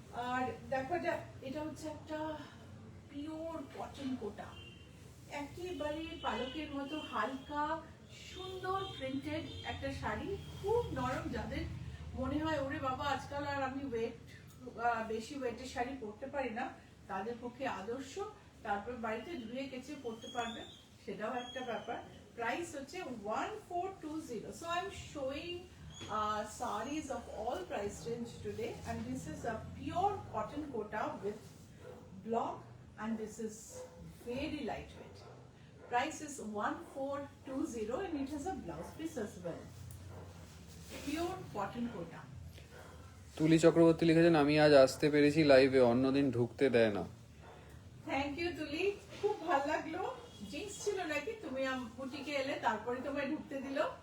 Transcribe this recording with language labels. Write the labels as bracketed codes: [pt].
[bn] আর দেখো এটা হচ্ছে একটা পিওর কটন কোটা, একেবারে পালকের মতো হালকা সুন্দর প্রিন্টেড একটা শাড়ি, খুব নরম। যাদের মনে হয় ওরে বাবা আজকাল আর আমি বেশি ওয়েটের শাড়ি পরতে পারি না, তাদের পক্ষে আদর্শ। তারপর বাড়িতে ধুয়ে কেচে পরতে পারবে, সেটাও একটা ব্যাপার। প্রাইস হচ্ছে 1420। [en] So I am showing sarees of all price range today, and this is a pure cotton kota with block, and this is very lightweight. Price is 1420, and it has a blouse piece as well. Pure cotton kota. [bn] তুলি চক্রবর্তী লিখেছেন আমি আজ আসতে পেরেছি লাইভে, অন্যদিন ঢুকতে দেয় না। [en] thank you [bn] তুলি, খুব ভালো লাগলো। জিন্স ছিল নাকি, তুমি বুটিকে এলে তারপরে তোমায় ঢুকতে দিল।